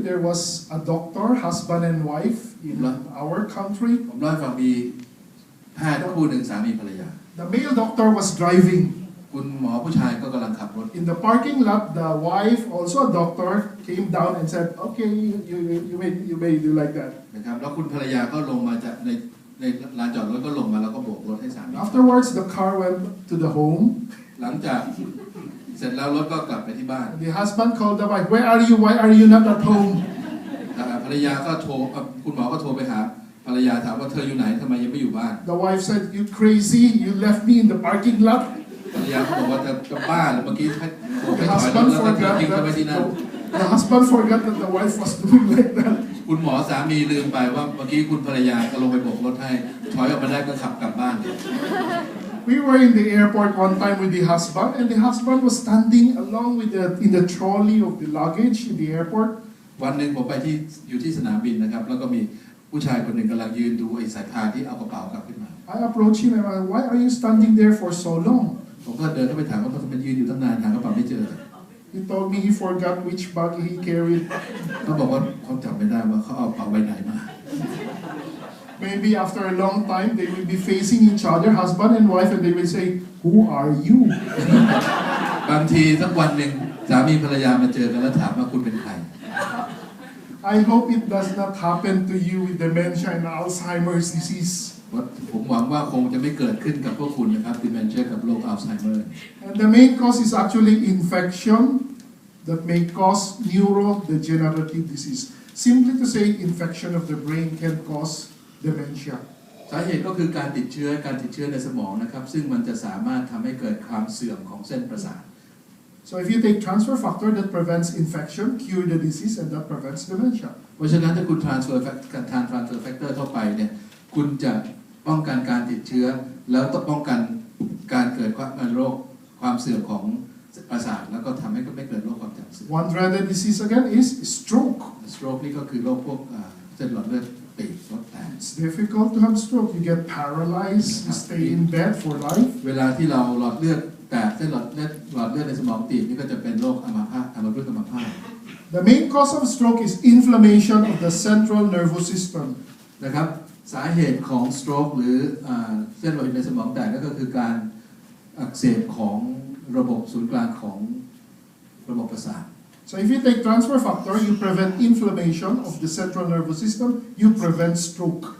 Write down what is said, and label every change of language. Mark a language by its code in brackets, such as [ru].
[en] There was a doctor, husband and wife in our country. [th] ผมเล่าให้ฟังมีแพทย์คู่หนึ่งสามีภรรยา [en] The male doctor was driving. [th] คุณหมอผู้ชายก็กำลังขับรถ [en] In the parking lot, the wife, also a doctor, came down and said, "Okay, you may do like that." [th] นะครับแล้วคุณภรรยาก็ลงมาจากในลานจอดรถก็ลงมาแล้วก็โบกรถให้สามี [en] Afterwards, the car went to the home. [th] หลังจากเสร็จแล้วรถก็กลับไปที่บ้าน [en] The husband called the wife, "Where are you? Why are you not at home?" [th] ภรรยาก็โทรคุณหมอก็โทรไปหาภรรยาถามว่าเธออยู่ไหนทำไมยังไม่อยู่บ้าน [en] The wife said, "You crazy? You left me in the parking lot." [th] ภรรยาก็บอกว่าจะบ้าหรือเมื่อกี้โทรไป [en] The [th] ถอยรถ [en] husband [th] แล้วก็ [en] forgot [th] ทิ้งเขาไว้ที่นั่น [en] that the husband forgot that the wife was doing like that. [th] คุณหมอสามีลืมไปว่าเมื่อกี้คุณภรรยาก็ลงไปโบกรถให้ถอยออกมาได้ก็ขับกลับบ้าน [en] We were in the airport one time with the husband, and the husband was standing along with in the trolley of the luggage in the airport. [th] วันหนึ่งผมไปอยู่ที่สนามบินนะครับแล้วก็มีผู้ชายคนหนึ่งกำลังยืนดูไอ้สายพานที่เอากระเป๋ากลับขึ้นมา [en] I approached him and I said, "Why are you standing there for so long?" [th] ผมก็เดินเข้าไปถามว่าทำไมยืนอยู่ตั้งนานหากระเป๋าไม่เจอ [en] He told me he forgot which bag he carried. [th] เขาบอกว่าเขาจำไม่ได้ว่าเขาเอากระเป๋าใบไหนมา [en] Maybe after a long time, they will be facing each other, husband and wife, and they will say, "Who are you?" [th] บางทีสักวันหนึ่งสามีภรรยามาเจอกันแล้วถามว่าคุณเป็นใคร [en] I hope it does not happen to you with dementia and Alzheimer's disease. [th] ผมหวังว่าคงจะไม่เกิดขึ้นกับพวกคุณนะครับ dementia กับโรคอัลไซเมอร์ [en] And the main cause is actually infection that may cause neurodegenerative disease. Simply to say, infection of the brain can cause dementia. [th] สาเหตุก็คือการติดเชื้อในสมองนะครับซึ่งมันจะสามารถทำให้เกิดความเสื่อมของเส้นประสาท [en] So if you take transfer factor, that prevents infection, cure the disease, and that prevents dementia. [th] เพราะฉะนั้นถ้าคุณทาน transfer factor เข้าไปเนี่ยคุณจะป้องกันการติดเชื้อแล้วต้องป้องกันการเกิดความเสื่อมของประสาทแล้วก็ทำให้ไม่เกิดโรคความจำเสื่อม [en] One dreaded disease again is stroke. [th] stroke นี่ก็คือโรคพวกเส้นหลอดเลือดตีบรถแตก [en] It's difficult to have stroke. You get paralyzed, you stay in bed for life. [th] เวลาที่เราหลอดเลือด แต่เส้นหลอดเลือดในสมองตีบนี่ก็จะเป็นโรคอัมพาตอัมพฤกษ์อัมพาต [en] The main cause of stroke is inflammation of the central nervous system. [th] นะครับสาเหตุของ stroke หรือเส้นโลหิตในสมองแตกก็คือการอักเสบของระบบศูนย์กลางของระบบประสาท [en] So if you take transfer factor, you prevent inflammation of the central nervous system, you prevent stroke.